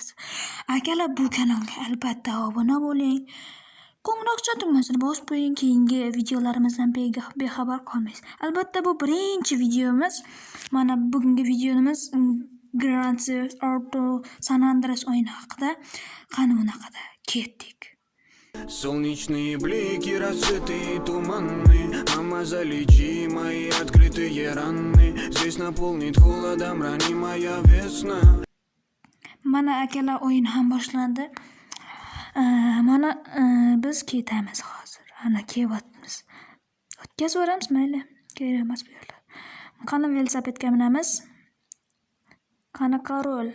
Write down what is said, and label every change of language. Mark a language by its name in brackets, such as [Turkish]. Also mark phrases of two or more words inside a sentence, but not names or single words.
[Uzbek] Akalar, bu kanalga albatta obuna bo'ling. Qo'ng'iroqcha tugmasini bosib qo'ying, keyingi videolarimizdan bexabar qolmaysiz. Albatta bu birinchi videomiz. Mana bugungi videomiz Grand Theft Auto San Andreas o'yini haqida. Qani unaqada ketdik. [Russian] Солнечные блики, рассветы туманны. Мама, залечи мои открытые раны. Здесь наполнит холодом ранимая весна. [Uzbek] Mana akalar, o'yin ham boshlandi. Mana biz ketamiz hozir. Ana kelyapmiz. O'tkazaveramiz, mayli. Kerak emas bu yerlar. Qani velosipedga minamiz. Qani qarol.